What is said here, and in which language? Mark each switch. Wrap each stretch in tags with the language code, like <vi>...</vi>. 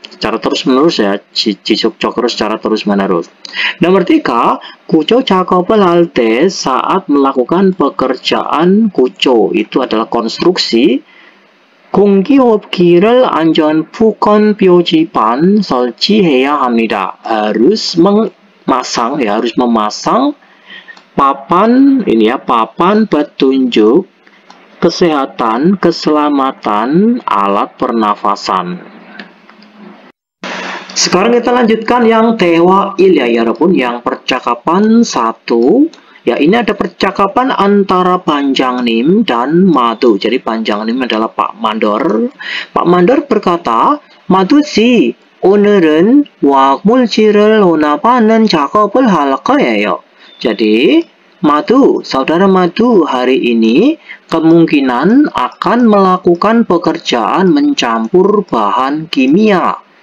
<id>Secara terus-menerus ya, 지속적으로 secara terus-menerus. Nomor 3,</id> <ko>구조 작업을 할 때</ko> <id>saat melakukan pekerjaan 구조, itu adalah konstruksi.</id> <ko>공기호흡기를 안전 부건 표지판 설치해야 합니다.</ko> <id>Harus memasang ya, harus memasang papan ini ya, papan petunjuk kesehatan, keselamatan alat pernafasan. Sekarang kita lanjutkan yang 대화일 ya 여러분, yang percakapan 1. Ya, ini ada percakapan antara Banjangnim dan Madu. Jadi Banjangnim adalah Pak Mandor. Pak Mandor berkata,</id> <ko>Madu 씨, 오늘은 화학물질을 혼합하는 작업을 할 거예요.</ko> <id>Jadi Madu, saudara Madu hari ini kemungkinan akan melakukan pekerjaan mencampur bahan kimia.</id>